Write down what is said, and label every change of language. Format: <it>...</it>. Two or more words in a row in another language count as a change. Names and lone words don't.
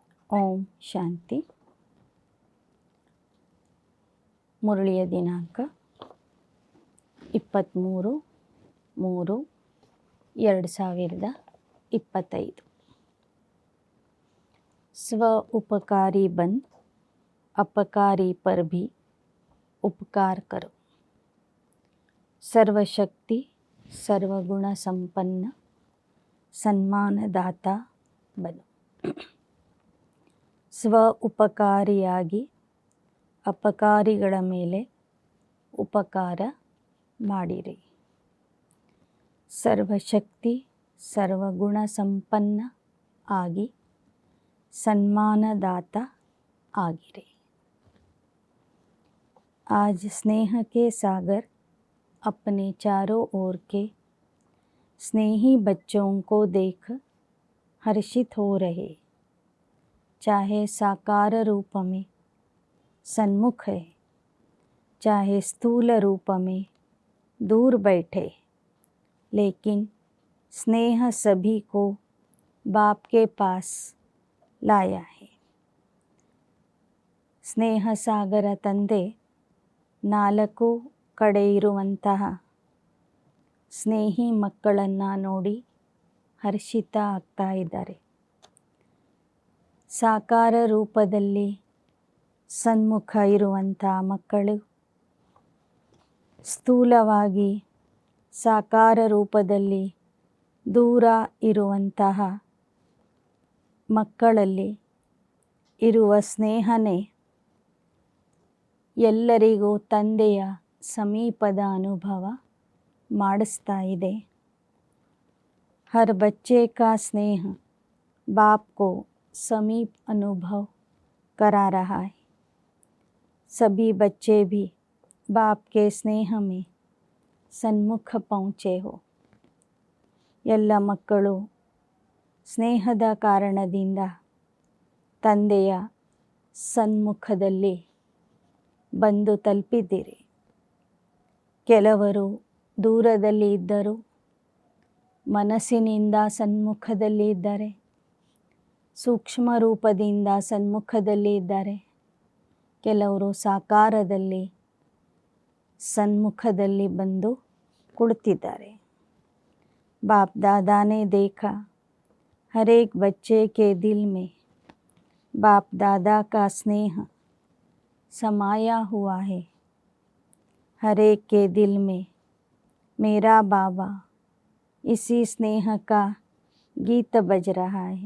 <kn>ಓಂ ಶಾಂತಿ. ಮುರಳಿಯ ದಿನಾಂಕ 23/3/2025.</kn> <hi>स्व उपकारी बन अपकारी पर भी उपकार करो. सर्वशक्ति सर्वगुण संपन्न सन्मानदाता बनो.</hi> <kn>ಸ್ವ ಉಪಕಾರಿಯಾಗಿ ಅಪಕಾರಿಗಳ ಮೇಲೆ ಉಪಕಾರ ಮಾಡಿರಿ. ಸರ್ವಶಕ್ತಿ ಸರ್ವಗುಣ ಸಂಪನ್ನ ಆಗಿ ಸನ್ಮಾನದಾತ ಆಗಿರಿ.</kn> <hi>आज स्नेह के सागर अपने चारों ओर के स्नेही बच्चों को देख हर्षित हो रहे, चाहे साकार रूप में सन्मुख है, चाहे स्थूल रूप में दूर बैठे, लेकिन स्नेह सभी को बाप के पास लाया है.</hi> <kn>ಸ್ನೇಹ ಸಾಗರ ತಂದೆ ನಾಲ್ಕು ಕಡೆ ಇರುವಂತಹ ಸ್ನೇಹಿ ಮಕ್ಕಳನ್ನು ನೋಡಿ ಹರ್ಷಿತ ಆಗ್ತಾ ಇದ್ದಾರೆ. ಸಾಕಾರ ರೂಪದಲ್ಲಿ ಸನ್ಮುಖ ಇರುವಂಥ ಮಕ್ಕಳು, ಸ್ಥೂಲವಾಗಿ ಸಾಕಾರ ರೂಪದಲ್ಲಿ ದೂರ ಇರುವಂತಹ ಮಕ್ಕಳಲ್ಲಿ ಇರುವ ಸ್ನೇಹನೇ ಎಲ್ಲರಿಗೂ ತಂದೆಯ ಸಮೀಪದ ಅನುಭವ ಮಾಡಿಸ್ತಾ ಇದೆ.</kn> <hi>हर बच्चे का स्नेह बाप को समीप अनुभव करा रहा है. सभी बच्चे भी बाप के स्नेह में सन्मुख पहुँचे हो.</hi> <kn>ಎಲ್ಲ ಮಕ್ಕಳು ಸ್ನೇಹದ ಕಾರಣದಿಂದ ತಂದೆಯ ಸನ್ಮುಖದಲ್ಲಿ ಬಂದು ತಲುಪಿದ್ದೀರಿ. ಕೆಲವರು ದೂರದಲ್ಲಿ ಇದ್ದರು, ಮನಸ್ಸಿನಿಂದ ಸನ್ಮುಖದಲ್ಲಿ ಇದ್ದಾರೆ, ಸೂಕ್ಷ್ಮ ರೂಪದಿಂದ ಸನ್ಮುಖದಲ್ಲಿ ಇದ್ದಾರೆ, ಕೆಲವರು ಸಾಕಾರದಲ್ಲಿ ಸನ್ಮುಖದಲ್ಲಿ ಬಂದು ಕುಳಿತಿದ್ದಾರೆ.</kn> <hi>बाप दादा ने देखा हर एक बच्चे के दिल में बाप दादा का स्नेह समाया हुआ है. हर एक के दिल में मेरा बाबा इसी स्नेह का गीत बज रहा है.</hi>